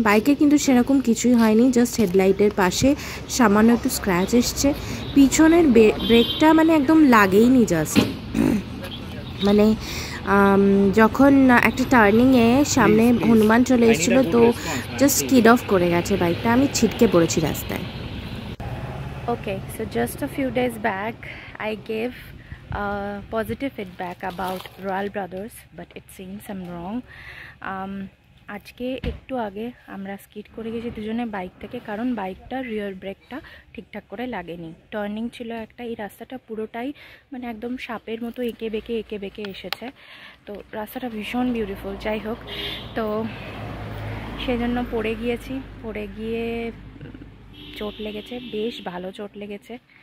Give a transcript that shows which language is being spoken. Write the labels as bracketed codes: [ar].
[bn] বাইকে কিন্তু সেরকম কিছুই হয়নি, জাস্ট হেডলাইটের পাশে সামান্য একটু স্ক্র্যাচ এসছে। পিছনের ব্রেকটা মানে একদম লাগেইনি, জাস্ট মানে যখন একটা টার্নিংয়ে সামনে হনুমান চলে এসেছিলো, তো জাস্ট স্কিড অফ করে গেছে বাইকটা। আমি ছিটকে পড়েছি রাস্তায়। [en] Okay, so just a few days back I gave positive feedback about Royal Brothers, but it seems I'm wrong. [bn] আজকে একটু আগে আমরা স্কিড করে গেছি দুজনে বাইক থেকে, কারণ বাইকটার রিয়ার ব্রেকটা ঠিকঠাক করে লাগেনি। টার্নিং ছিল একটা, এই রাস্তাটা পুরোটাই মানে একদম সাপের মতো এঁকে বেঁকে এসেছে। তো রাস্তাটা ভীষণ বিউটিফুল। যাই হোক, তো সেজন্য পড়ে গিয়েছি, পড়ে গিয়ে চোট লেগেছে, বেশ ভালো চোট লেগেছে।